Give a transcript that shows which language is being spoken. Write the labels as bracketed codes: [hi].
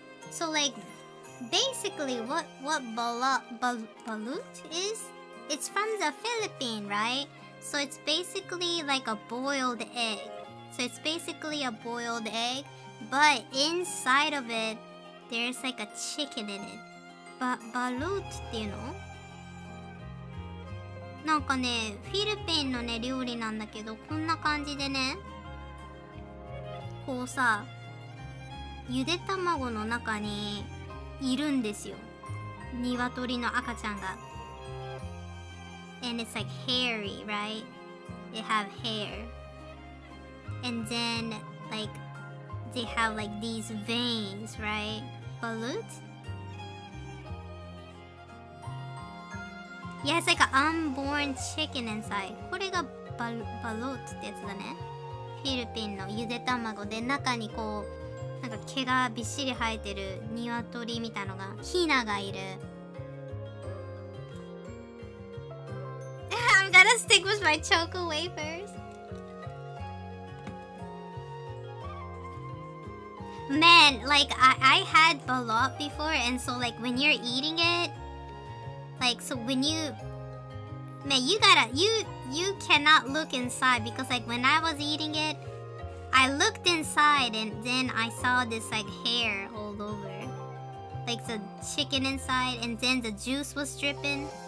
[en] So like basically what balut is, it's from the Philippines, right? So it's basically like a boiled egg. So it's basically a boiled egg, but inside of it there's like a chicken in it. Balut [ja] っていうのなんかね、フィリピンのね、料理なんだけど、こんな感じでね、こうさ、ゆで卵の中にいるんですよ。鶏の赤ちゃんが。 [en] And it's like hairy, right? They have hair. And then, like, they have like these veins, right? Balut? Yeah, it's like an unborn chicken inside. [ja] これがバロットってやつだね。フィリピンのゆで卵で中にこう、なんか毛がびっしり生えてる鶏みたいのが、ヒナがいる。 [en] I'm gonna stick with my choco wafers. Man, like I had balot before, and so like when you're eating it, like so when you, man, you cannot look inside because like when I was eating it, I looked inside and then I saw this like hair all over, like the chicken inside, and then the juice was dripping.